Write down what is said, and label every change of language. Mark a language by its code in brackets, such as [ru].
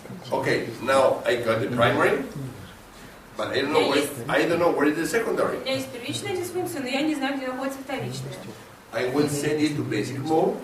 [en] Okay, now I got the primary, but I don't know where is the secondary. [ru] У меня есть первичная дисфункция, но я не знаю, где находится вторичная. [en] I will send it to basic mode.